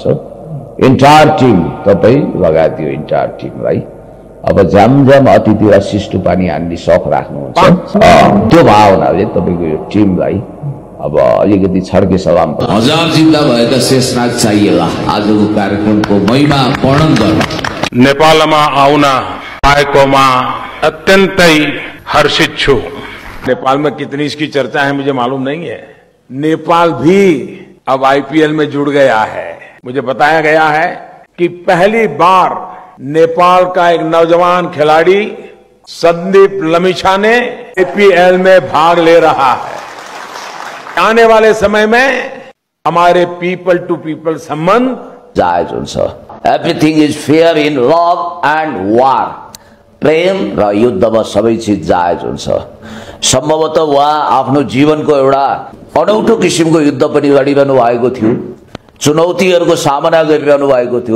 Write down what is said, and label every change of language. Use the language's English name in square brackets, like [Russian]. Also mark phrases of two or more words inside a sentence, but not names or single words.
[English] entire team [Nepali] तपाई लगायत यो इन्टायर टिमलाई अब जामजाम अतिथिलाई सिस्टु पानी हान्ने शौक राख्नुहुन्छ, त्यो भावनाले तपाईको यो टिमलाई अब अलिकति छड्के सलाम। हजार जिन्दा भएका शेषनाग चाहिएला आजको कार्यक्रमको महिमा वर्णन गर्न। नेपालमा आउन आएकोमा अत्यन्तै हर्षित छु। [Hindi] नेपाल में कितनी इसकी चर्चा है मुझे मालूम नहीं है। नेपाल भी अब आईपीएल में जुड़ गया है। मुझे बताया गया है कि पहली बार नेपाल का एक नौजवान खिलाड़ी संदीप लमिछा ने आईपीएल में भाग ले रहा है। आने वाले समय में हमारे [English] people to people [Hindi] संबंध [Nepali] जायज हुन्छ। [English] everything is fair in love and war. [Nepali] प्रेम र युद्धमा सबै चीज जायज हुन्छ। सम्भवतः उहाँ आफ्नो जीवनको एउटा अनौठो किसिमको युद्ध पनि लडिरहनु भएको थियो, चुनौतीहरूको सामना गरिरहनु भएको थियो।